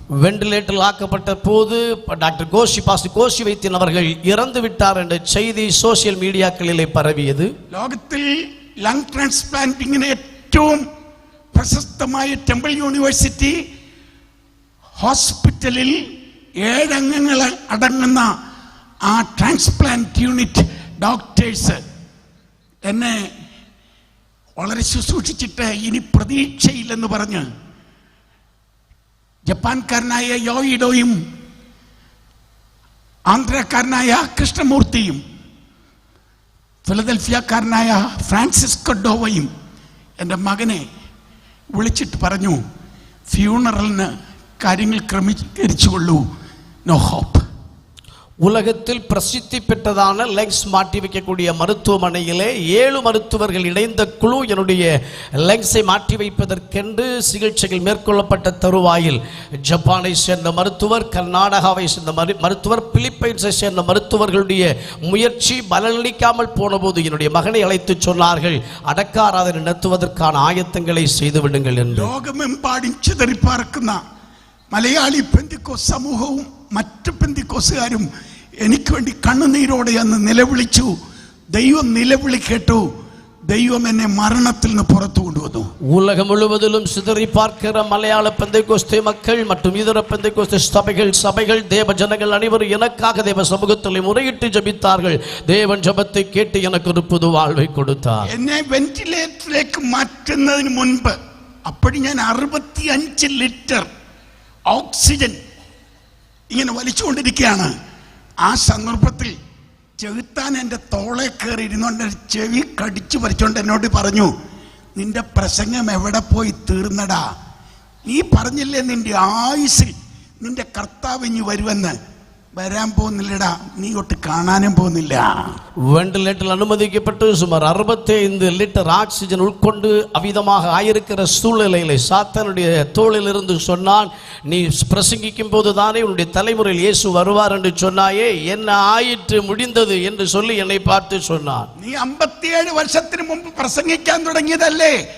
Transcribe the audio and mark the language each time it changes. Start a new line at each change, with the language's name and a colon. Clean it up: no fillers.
Tamil: வெண்டிலேட்டரில் ஆக்கப்பட்ட போது டாக்டர் கோஷி வைத்தியன் அவர்கள் இறந்து விட்டார் என்ற செய்தி சோசியல் மீடியாக்களிலே பரவியது.
Malayalam: ലോകത്തിൽ ലങ് ട്രാൻസ്പ്ലാന്റിങ്ങിന് ഏറ്റവും പ്രശസ്തമായ ടെമ്പിൾ യൂണിവേഴ്സിറ്റി ഹോസ്പിറ്റലിൽ 7 അംഗങ്ങൾ അടങ്ങുന്ന ആ ട്രാൻസ്പ്ലാന്റ് യൂണിറ്റ് ഡോക്ടേഴ്സ് എന്നെ വളരെ ശുശ്രൂഷിച്ചിട്ട് ഇനി പ്രതീക്ഷയില്ലെന്ന് പറഞ്ഞ് ജപ്പാൻകാരനായ യോയിഡോയും ആന്ധ്രക്കാരനായ കൃഷ്ണമൂർത്തിയും ഫിലദൽഫിയക്കാരനായ ഫ്രാൻസിസ്കോ ഡോവയും എൻ്റെ മകനെ വിളിച്ചിട്ട് പറഞ്ഞു, ഫ്യൂണറലിന് കാര്യങ്ങൾ ക്രമീകരിച്ചുകൊള്ളൂ,
English: No hope.
Tamil: உலகத்தில் பிரசித்தி பெற்றதான லெங்ஸ் மாட்டி வைக்கக்கூடிய மருத்துவமனையிலே 7 மருத்துவர்கள் இணைந்த குழு என்னுடைய லெங்ஸை மாற்றி வைப்பதற்கென்று சிகிச்சைகள் மேற்கொள்ளப்பட்ட தருவாயில் ஜப்பானை சேர்ந்த மருத்துவர், கர்நாடகாவை சேர்ந்த மருத்துவர், பிலிப்பைன்ஸை சேர்ந்த மருத்துவர்களுடைய முயற்சி பலனளிக்காமல் போனபோது என்னுடைய மகனை அழைத்து சொன்னார்கள், அடக்க ஆராதனை நடத்துவதற்கான ஆயத்தங்களை செய்து விடுங்கள் என்று.
Malayalam: ലോകമെമ്പാടും ചിതറിപ്പാർക്കുന്ന മലയാളി പെന്തിക്കോസ് സമൂഹവും മറ്റു പെന്തിക്കോസുകാരും എനിക്ക് വേണ്ടി കണ്ണുനീരോടെ അന്ന് നിലവിളിച്ചു. ദൈവം നിലവിളി കേട്ടു. ദൈവം എന്നെ മരണത്തിൽ നിന്ന് പുറത്തു കൊണ്ടുവന്നു.
Tamil: உலகம் முழுவதிலும் சிதறி பார்க்கிற மலையாள பெந்தைக்கோஸ்தே மக்கள் மற்றும் இதர பெந்தைக்கோஸ்தே சபைகள் தேவ ஜனங்கள் அனைவரும் எனக்காக தேவ சமூகத்தில் முறையிட்டு ஜெபித்தார்கள். தேவன் ஜெபத்தை கேட்டு எனக்கு ஒரு புது வாழ்வை கொடுத்தார்.
Malayalam: എന്നെ വെന്റിലേറ്ററിലേക്ക് മാറ്റുന്നതിന് മുൻപ് അപ്പോൾ ഞാൻ 65 ലിറ്റർ ഓക്സിജൻ ഇങ്ങനെ വലിച്ചുകൊണ്ടിരിക്കുകയാണ്. ആ സന്ദർഭത്തിൽ ചെകുത്താൻ എൻ്റെ തോളെ കയറി ഇരുന്നുകൊണ്ട് ചെവി കടിച്ചു പറിച്ചുകൊണ്ട് എന്നോട് പറഞ്ഞു, നിന്റെ പ്രസംഗം എവിടെ പോയി തീർന്നടാ? നീ പറഞ്ഞില്ലേ നിന്റെ ആയുസ്സിൽ നിന്റെ കർത്താവ് ഇനി വരുമെന്ന്. വരാൻ പോകുന്നില്ലടാ, നീ ഒട്ട് കാണാനും പോകുന്നില്ല.
Tamil: வெண்டிலேட்டரில் அனுமதிக்கப்பட்டு சுமார் 65 லிட்டர் ஆக்சிஜன் உட்கொண்டு அவ்விதமாக ஆயிருக்கிற சூழ்நிலையிலே சாத்தானுடைய தோளில் இருந்து சொன்னான், நீ பிரசங்கிக்கும் போது தானே உன்னுடைய தலைமுறையில் இயேசு வருவார் என்று சொன்னாயே, என்ன ஆயிற்று, முடிந்தது என்று சொல்லி என்னை பார்த்து சொன்னான்.
Malayalam: നീ 57 വർഷത്തിന് മുമ്പ് പ്രസംഗിക്കാൻ തുടങ്ങിയതല്ലേ?